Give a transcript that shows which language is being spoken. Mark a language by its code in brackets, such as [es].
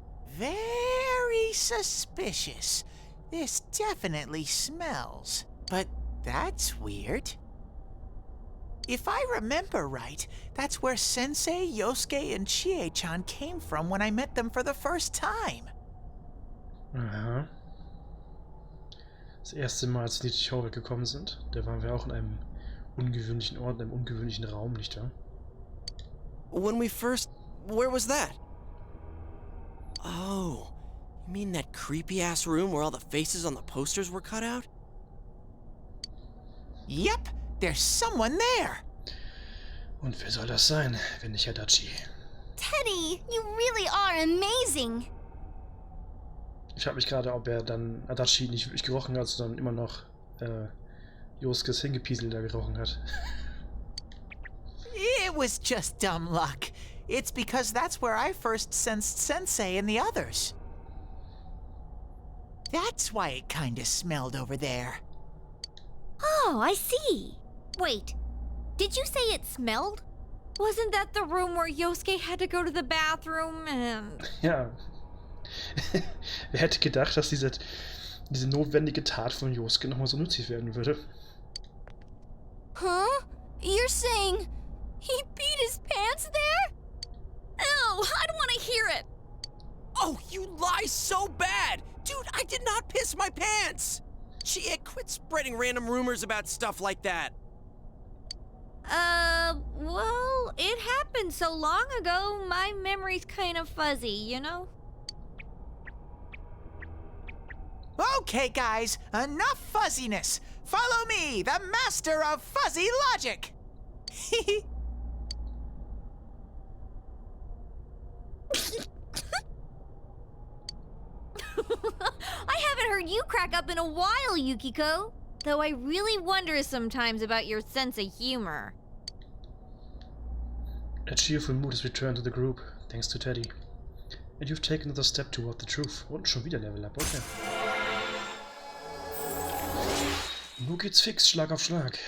[en] Very suspicious. This definitely smells. But that's weird. If I remember right, that's where Sensei, Yosuke, and Chie-chan came from when I met them for the first time. Aha. [de] Das erste Mal, als die Tore gekommen sind, da waren wir auch in einem ungewöhnlichen Ort, in einem ungewöhnlichen Raum, nicht wahr? [en] When we first... where was that? Oh, you mean that creepy-ass room where all the faces on the posters were cut out? Yep, there's someone there. [de] Und wer soll das sein, wenn nicht Adachi? [en] Teddy, you really are amazing. [de] Ich frage mich gerade, ob er dann Adachi nicht wirklich gerochen hat, sondern immer noch Yoskes Hingepiesel da gerochen hat. [en] It was just dumb luck. It's because that's where I first sensed Sensei and the others. That's why it kinda smelled over there. Oh, I see. Wait, did you say it smelled? Wasn't that the room where Yosuke had to go to the bathroom and... [de] Ja. Wer hätte gedacht, dass diese notwendige Tat von Yosuke nochmal so nützlich werden würde? [en] Huh? You're saying he peed his pants there? Ew, I don't want to hear it. Oh, you lie so bad! Dude, I did not piss my pants! Gee, quit spreading random rumors about stuff like that. Well, it happened so long ago, my memory's kind of fuzzy, you know? Okay, guys, enough fuzziness. Follow me, the master of fuzzy logic. I haven't heard you crack up in a while, Yukiko. Though I really wonder sometimes about your sense of humor. A cheerful mood has returned to the group, thanks to Teddy. And you've taken another step toward the truth. [de] Und schon wieder Level Up, okay. Nun geht's fix, Schlag auf Schlag.